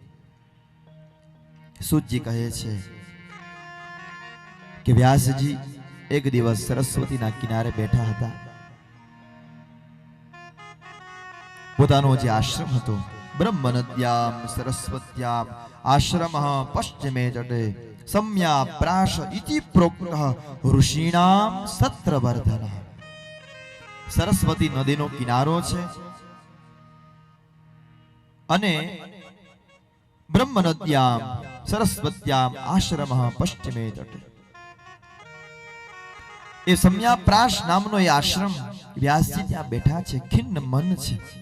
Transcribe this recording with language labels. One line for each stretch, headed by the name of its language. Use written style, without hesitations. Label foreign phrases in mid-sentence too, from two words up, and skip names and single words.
Gujarati: સૂતજી કહે છે કે વ્યાસજી એક દિવસ સરસ્વતીના કિનારે બેઠા હતા. પોતાનો જે આશ્રમ હતો,
Sanskrit: ब्रह्मनद्याम् सरस्वत्याम् आश्रम पश्चिमे तटे सम्या प्राश इति प्रोक्तः ऋषिणाम सत्रवर्धन.
Gujarati: સરસ્વતી નદીનો કિનારો છે અને
Sanskrit: ब्रह्म नद्याम् सरस्वत्याम् आश्रम पश्चिमे तटे.
Gujarati: એ सम्या प्राश નામનો એ આશ્રમ, વ્યાસજી ત્યાં બેઠા છે, ખિન્ન મન છે.